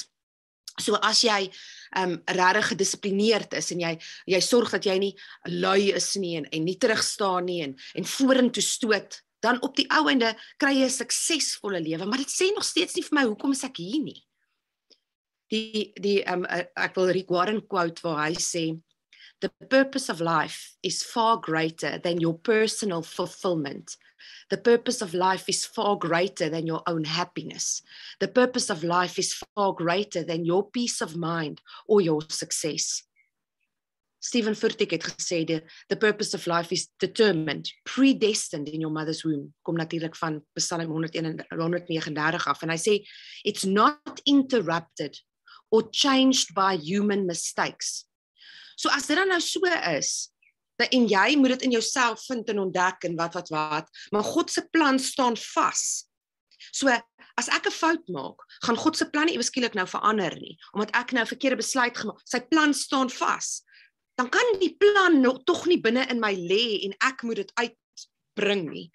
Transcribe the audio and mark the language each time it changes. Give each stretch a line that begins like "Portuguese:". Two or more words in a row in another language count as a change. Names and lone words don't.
Afrikaans: So as jy regtig gedissiplineerd is en jy sorg dat jy nie lui is nie en nie terugstaan nie en vorentoe stoot, dan op die ou einde kry jy 'n suksesvolle lewe, maar dit sê nog steeds nie vir my hoekom is ek hier nie. Ek wil Rick Warren quote waar hy sê,
English: the purpose of life is far greater than your personal fulfillment. The purpose of life is far greater than your own happiness. The purpose of life is far greater than your peace of mind or your success.
Afrikaans: Stephen Furtick het gesê,
English: the purpose of life is determined, predestined in your mother's womb.
Afrikaans: Kom natuurlik van Psalm 139 af. En hy sê,
English: it's not interrupted or changed by human mistakes.
Afrikaans: So as dit dan nou so is, en jy moet dit in jouself vind en ontdek en wat, maar God se plan staan vas. So as ek 'n fout maak, gaan God se plan nie ewe skielik nou verander nie, omdat ek nou 'n verkeerde besluit gemaak. Sy plan staan vas. Dan kan die plan nog tog nie binne in my lê en ek moet dit uitbring nie.